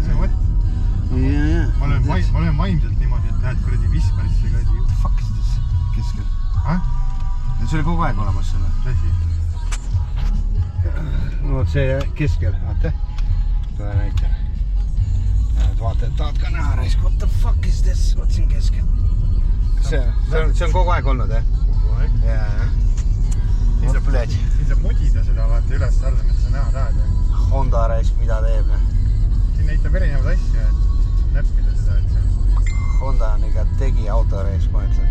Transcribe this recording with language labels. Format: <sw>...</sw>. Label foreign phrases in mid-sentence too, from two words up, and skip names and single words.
<et>Ma löön vaimselt niimoodi, et lähed kuradi visparisse kuradi. Fakistas keskel. See oli kogu aeg olemas selle. Mis asi? No see keskel, vaata. tule näitan. Vaatajad tahavad ka näha raisk.</et> <en>What the fuck is this?</en> <et>Vaat siin keskel. See on kogu aeg olnud, jah? Kogu aeg. Jaa. Siin saab modida seda, vaata üles alla, mida sa näha tahad. Honda raisk, mida teeb. Siin näitab erinevad asju, et näppida seda, et see... Honda on ikka tegi auto raisk, ma ütlen.</et>